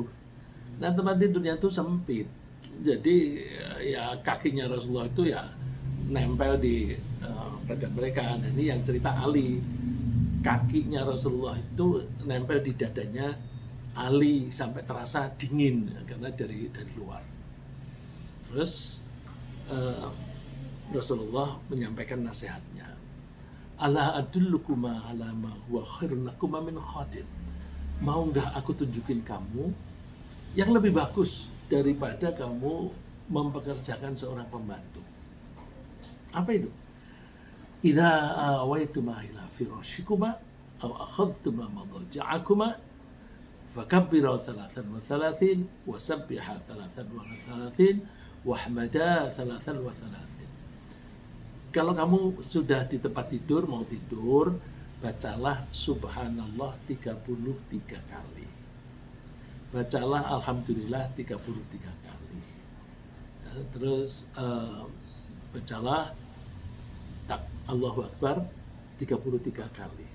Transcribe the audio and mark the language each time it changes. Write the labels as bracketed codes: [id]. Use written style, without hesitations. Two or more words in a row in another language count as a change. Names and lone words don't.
[id] Nah, tempat tidurnya itu sempit, jadi ya kakinya Rasulullah itu ya nempel di badan mereka. Nah, ini yang cerita Ali, kakinya Rasulullah itu nempel di dadanya Ali sampai terasa dingin karena dari luar. Terus Rasulullah menyampaikan nasihatnya, [ar] ألا أدلكما على ما هو خير لكما من خادم. [id] Mau nggak aku tunjukin kamu yang lebih bagus daripada kamu mempekerjakan seorang pembantu. Apa itu? [ar] إذا أويتما إلى فراشكما أو أخذتما مضاجعكما فكبرا 33 وسبحا 33 واحمدا 33. [id] Kalau kamu sudah di tempat tidur, mau tidur, bacalah subhanallah 33 kali. Bacalah alhamdulillah 33 kali. Terus bacalah Allahu Akbar 33 kali.